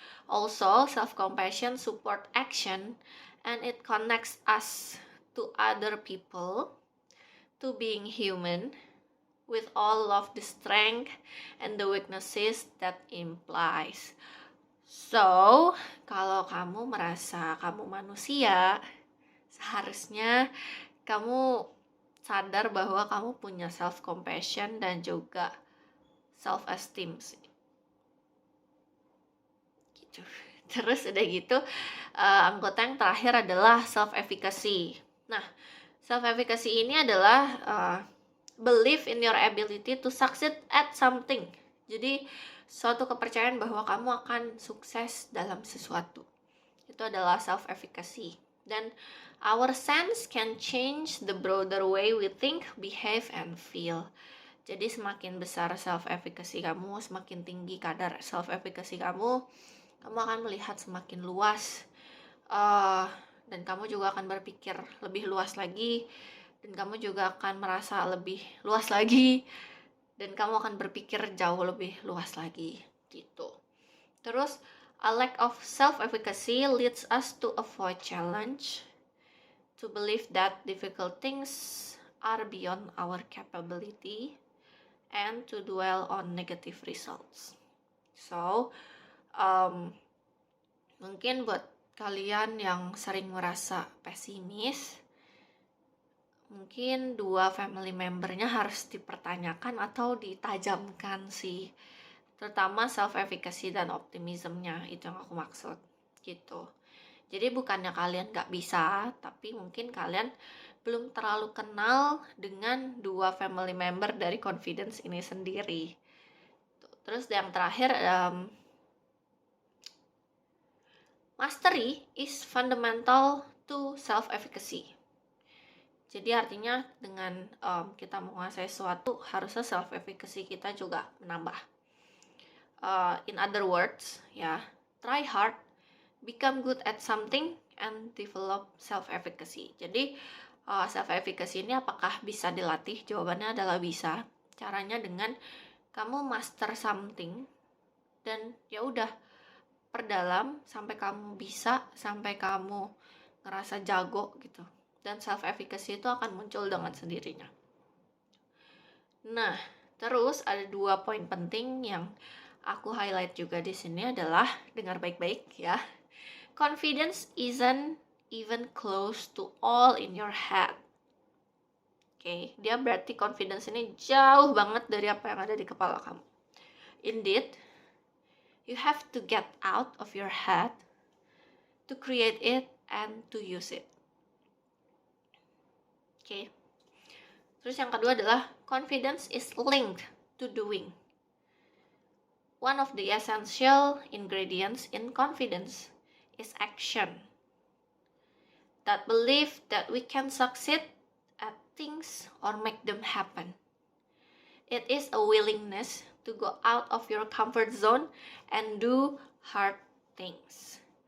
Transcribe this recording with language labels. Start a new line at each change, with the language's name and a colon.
English: Also, self compassion support action and it connects us to other people, to being human, with all of the strength and the weaknesses that implies.
Indonesian: So, kalau kamu merasa kamu manusia, seharusnya kamu sadar bahwa kamu punya self-compassion dan juga self-esteem sih. Gitu. Terus udah gitu, anggota yang terakhir adalah self-efficacy. Nah, self-efficacy ini adalah
English: believe in your ability to succeed at something.
Indonesian: Jadi suatu kepercayaan bahwa kamu akan sukses dalam sesuatu. Itu adalah self-efficacy.
English: Dan our sense can change the broader way we think, behave, and feel.
Indonesian: Jadi semakin besar self-efficacy kamu, semakin tinggi kadar self-efficacy kamu akan melihat semakin luas. Dan kamu juga akan berpikir lebih luas lagi, dan kamu juga akan merasa lebih luas lagi, dan kamu akan berpikir jauh lebih luas lagi gitu.
English: Terus a lack of self-efficacy leads us to avoid challenge, to believe that difficult things are beyond our capability, and to dwell on negative results.
Indonesian: So mungkin buat kalian yang sering merasa pesimis, mungkin dua family membernya harus dipertanyakan atau ditajamkan sih, terutama self-efficacy dan optimismnya, itu yang aku maksud gitu. Jadi bukannya kalian gak bisa, tapi mungkin kalian belum terlalu kenal dengan dua family member dari confidence ini sendiri. Terus yang terakhir,
English: mastery is fundamental to self-efficacy.
Indonesian: Jadi artinya dengan kita menguasai sesuatu, harusnya self-efficacy kita juga menambah.
English: In other words, ya, try hard, become good at something, and develop self-efficacy.
Indonesian: Jadi self-efficacy ini apakah bisa dilatih? Jawabannya adalah bisa. Caranya dengan kamu
English: master something,
Indonesian: dan ya udah perdalam sampai kamu bisa, sampai kamu ngerasa jago gitu. Dan self-efficacy itu akan muncul dengan sendirinya. Nah, terus ada dua poin penting yang aku highlight juga di sini adalah, dengar baik-baik ya.
English: Confidence isn't even close to all in your head.
Indonesian: Oke, dia berarti confidence ini jauh banget dari apa yang ada di kepala kamu.
English: Indeed, you have to get out of your head to create it and to use it. Oke.
Indonesian: Terus yang kedua adalah
English: confidence is linked to doing. One of the essential ingredients in confidence is action. That belief that we can succeed at things or make them happen. It is a willingness to go out of your comfort zone and do hard things.